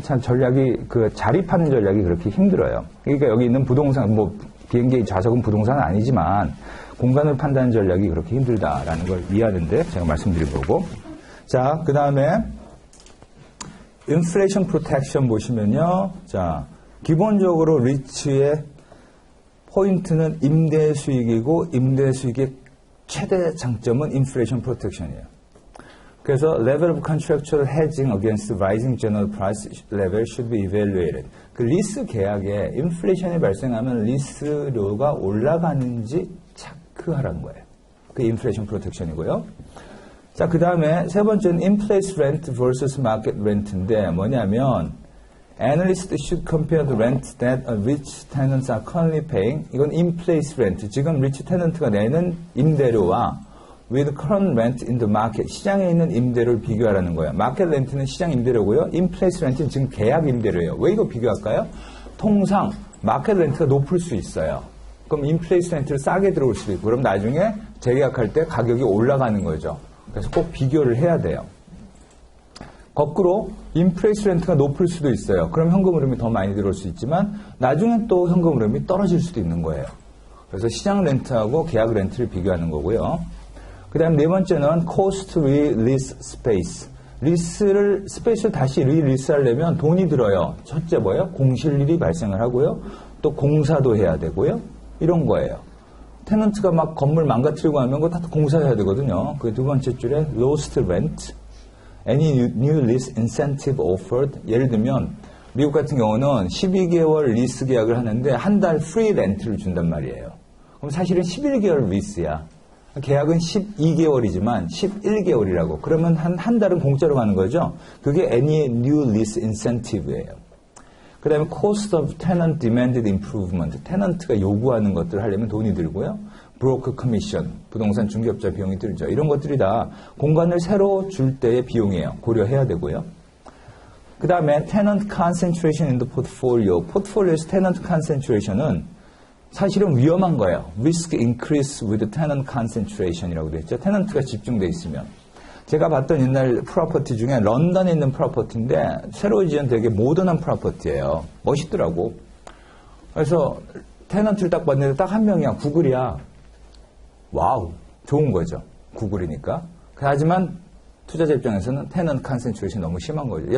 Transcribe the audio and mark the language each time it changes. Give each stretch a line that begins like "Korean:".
Korean: 참 전략이 그 자리 파는 전략이 그렇게 힘들어요. 그러니까 여기 있는 부동산 뭐 비행기 좌석은 부동산은 아니지만 공간을 판단하는 전략이 그렇게 힘들다라는 걸 이해하는데 제가 말씀드린 거고. 자, 그 다음에 인플레이션 프로텍션 보시면요. 자, 기본적으로 리츠의 포인트는 임대 수익이고 임대 수익의 최대 장점은 인플레이션 프로텍션이에요. 그래서
English: level of contractual hedging against rising general price level should be evaluated.
Korean: 그 리스 계약에 인플레이션이 발생하면 리스료가 올라가는지 체크하라는 거예요. 그 인플레이션 프로텍션이고요. 자, 그 다음에 세 번째는
English: in-place rent versus market rent
Korean: 인데 뭐냐면
English: Analysts should compare the rent that rich tenants are currently paying.
Korean: 이건
English: in-place rent.
Korean: 지금
English: rich tenant가
Korean: 내는 임대료와
English: with current rent in the market.
Korean: 시장에 있는 임대료를 비교하라는 거예요. market rent는 시장 임대료고요. in-place rent는 지금 계약 임대료예요. 왜 이거 비교할까요? 통상 market rent가 높을 수 있어요. 그럼 in-place rent를 싸게 들어올 수도 있고 그럼 나중에 재계약할 때 가격이 올라가는 거죠. 그래서 꼭 비교를 해야 돼요. 거꾸로 인플레이스 렌트가 높을 수도 있어요. 그럼 현금 흐름이 더 많이 들어올 수 있지만 나중에 또 현금 흐름이 떨어질 수도 있는 거예요. 그래서 시장 렌트하고 계약 렌트를 비교하는 거고요. 그 다음 네 번째는
English: cost release space.
Korean: 스페이스를 다시 리리스하려면 돈이 들어요. 첫째 뭐예요? 공실일이 발생을 하고요. 또 공사도 해야 되고요. 이런 거예요. 테넌트가 막 건물 망가뜨리고 하면 그거 다 공사해야 되거든요. 그 두 번째 줄에
English: lost rent. Any new lease incentive offered.
Korean: 예를 들면 미국 같은 경우는 12개월 리스 계약을 하는데 한 달 프리 렌트를 준단 말이에요. 그럼 사실은 11개월 리스야. 계약은 12개월이지만 11개월이라고. 그러면 한 달은 공짜로 가는 거죠. 그게
English: any new lease incentive예요.
Korean: 그 다음에
English: cost of tenant demanded improvement.
Korean: 테넌트가 요구하는 것들을 하려면 돈이 들고요. 브로커 커미션, 부동산 중개업자 비용이 들죠. 이런 것들이 다 공간을 새로 줄 때의 비용이에요. 고려해야 되고요. 그 다음에
English: tenant concentration in the portfolio.
Korean: 포트폴리오에서 tenant concentration은 사실은 위험한 거예요.
English: risk increase with tenant concentration
Korean: 이라고 되어 있죠. 테넌트가 집중되어 있으면. 제가 봤던 옛날 프로퍼티 중에 런던에 있는 프로퍼티인데 새로 지은 되게 모던한 프로퍼티예요. 멋있더라고. 그래서 테넌트를 딱 봤는데 딱 한 명이야. 구글이야. 와우, 좋은 거죠. 구글이니까. 하지만 투자자 입장에서는 테넌트 컨센트레이션이 너무 심한 거죠.